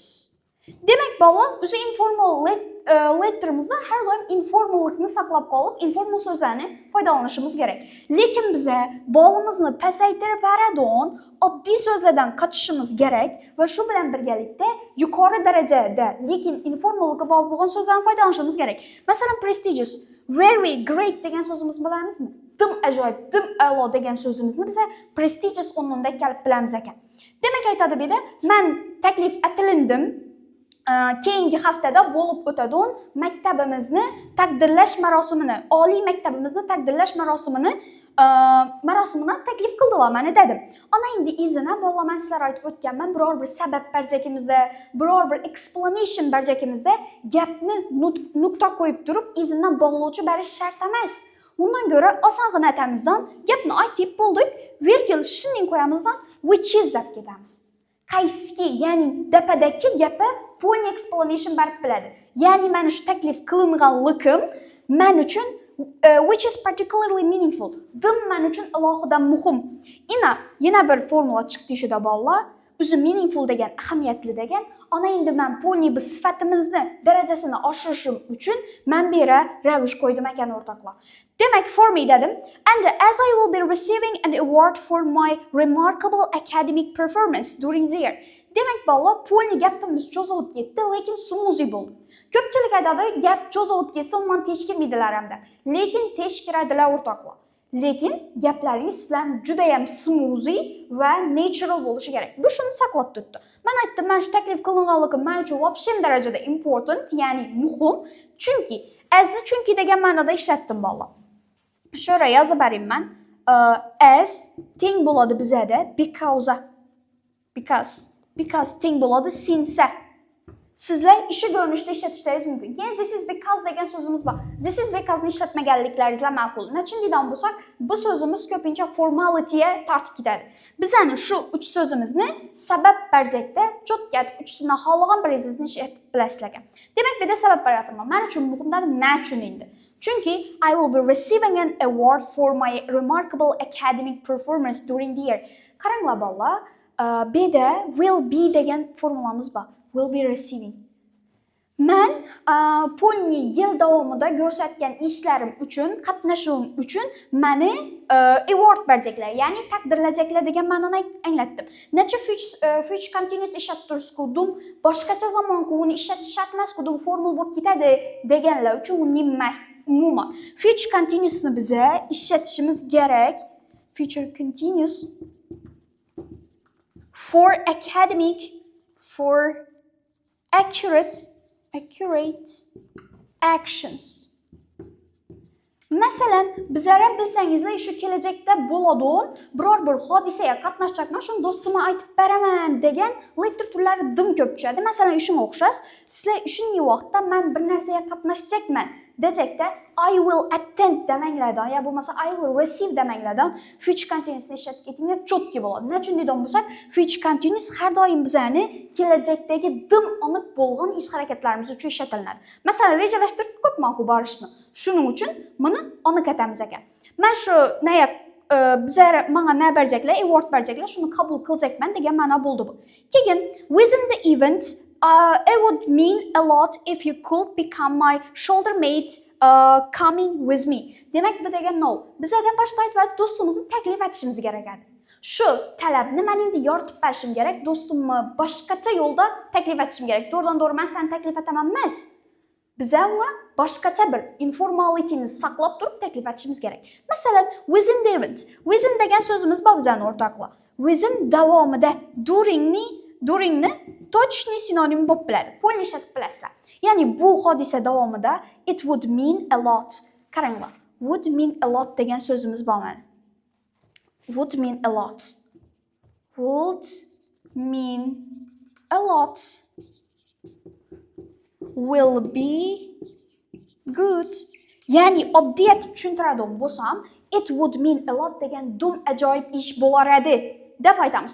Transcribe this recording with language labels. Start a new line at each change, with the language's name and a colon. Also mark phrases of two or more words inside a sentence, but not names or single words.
Uzbek: Demak, bolalar, biz informal letterimizda har doim informallikni saqlab qolib, informal so'zlarni foydalanishimiz kerak. Lekin biza bolimizni pasaytirib beradigan oddiy so'zlardan qochishimiz kerak va shu bilan birgalikda yuqori darajada, lekin informallikka bog'liq bo'lgan so'zlardan foydalanishimiz kerak. Masalan,
English: prestigious, very great
Uzbek: degan so'zimizni bilamizmi? Dim ajoyib, dim a'lo degan so'zimizni biza prestigious o'rnida kelib bilamiz ekan. Demak, aytadi bu yerda, men taklif etilindim. Keyingi haftada bo'lib o'tadigan maktabimizni taqdirlash marosimini, oliy maktabimizni taqdirlash marosimini taklif qildilar meni dedim. Ana endi izina bolalar, men sizlarga aytib o'tganman, biror bir sabab barjakimizda, biror bir explanation barjakimizda gapni nuqta qo'yib turib, izindan bog'lovchi berish shart emas. Undan ko'ra osongina atamizdan gapni aytib bo'ldik, virgul shunday qo'yamizdan
English: which is
Uzbek: deb ketamiz. Qaysi, ya'ni dapadagi gapi
English: full explanation
Uzbek: berib biladi. Ya'ni meni shu taklif qilinganlikim men uchun
English: which is particularly meaningful.
Uzbek: Dim men uchun alohida muhim. Yana bir formula chiqdi ishida bolalar. O'zi meaningful degan, ahamiyatli degan. Ana endi men polni biz sifatimizni darajasini oshirishim uchun men bu yerga ravish qo'ydim ekan o'rtoqlar. Demak,
English: for me dedim. And as I will be receiving an award for my remarkable academic performance during the year.
Uzbek: Demak, bolalar, polni gapimiz cho'zilib ketdi, lekin smooth bo'ldi. Ko'pchilik aytadi, gap cho'zilib ketsa, undan teshkirmaydilar hamda. Lekin teshkiradilar o'rtoqlar. Lekin gaplaringiz sizlarni juda ham smooth va natural bo'lishi kerak. Bu shuni saqlab turibdi. Men aytdim, men shu taklif qilinganligim men uchun vobshem darajada important, ya'ni muhim. Chunki degan ma'noda ishlatdim bolalar. Shu yerga yozib berayman. As teng bo'ladi bizada because teng bo'ladi since. Sizlar ishi ko'rinishda ishlatishlaringiz mumkin. Keyin
English: this is because
Uzbek: degan so'zimiz bor.
English: This is because
Uzbek: ni ishlatmaganliklaringizlar ma'qul. Nechun degan bo'lsak, bu so'zimiz ko'pincha formalityga tortib ketadi. Bizani shu uch so'zimizni sabab barjakda cho'tka uchsini xohlagan biringizni ishlatib bilasizlar ekan. Demak, bu yerda sabab beraman. Men uchun muhimlar nechun endi?
English: Chunki I will be receiving an award for my remarkable academic performance during the year.
Uzbek: Qaranglar bolalar, bu yerda
English: will be
Uzbek: degan formulamiz bor.
English: Will be receiving.
Uzbek: Men polni yil davomida ko'rsatgan ishlarim uchun, qatnashuvim uchun meni award berajaklar, ya'ni taqdirlajaklar degan ma'noni anglatdim. Necha
English: future continuous
Uzbek: ishlatib tursiz-ku, dum boshqacha zamonku uni ishlatish shart emas-ku, dum formal bo'lib ketadi deganlar uchun uni emas. Umuman
English: future continuousni
Uzbek: biza ishlatishimiz kerak.
English: Future continuous for academic, for accurate actions.
Uzbek: Masalan, bizlar bilsangizlar, shu kelajakda bo'ladigan biror bir hodisaga qatnashacakman, shuni do'stimga aytib beraman degan lektor turlari dim ko'p tushadi. Masalan, ishimga o'xshash, sizlar shunday vaqtda men bir narsaga qatnashacakman dejakda
English: I will attend
Uzbek: demanglardan, ya bo'lmasa
English: I will receive
Uzbek: demanglardan
English: future continuous
Uzbek: ishlatib ketinglar cho'tki bo'ladi. Nechun degan bo'lsak,
English: future continuous
Uzbek: har doim bizani kelajakdagi dim aniq bo'lgan ish harakatlarimiz uchun ishlatiladi. Masalan, rejalashtirib ko'pman-ku borishni. Shuning uchun buni aniq atamiz ekan. Men shu bizlar menga nima berjaklar, award berjaklar, shuni qabul qiljakman degan ma'no bo'ldi bu.
English: Keyin within the event it would mean a lot if you could become my shoulder mate coming with me.
Uzbek: Demak, bu degan no. Bizlardan boshqa aytib do'stimizni taklif etishimiz kerak edi. Shu talabni men endi yoritib berishim kerak, do'stimni boshqacha yo'lda taklif etishim kerak. To'g'ridan-to'g'ri men seni taklif etaman emas. Biza uni boshqacha bir informalityni saqlab turib taklif etishimiz kerak. Masalan,
English: within the event.
Uzbek: Within degan so'zimiz bor bizning o'rtoqlar. Within davomida duringni точный sinonim bo'lib biladi. Polni ishlatib bilasizlar. Ya'ni bu hodisa davomida
English: it would mean a lot.
Uzbek: Qaranglar.
English: Would mean a lot
Uzbek: degan so'zimiz bor mana.
English: Would mean a lot. Would mean a lot. Will be good.
Uzbek: Ya'ni oddiy etib tushuntiradigan bo'lsam,
English: it would mean a lot
Uzbek: degan dum ajoyib ish bo'lar edi deb aytamiz.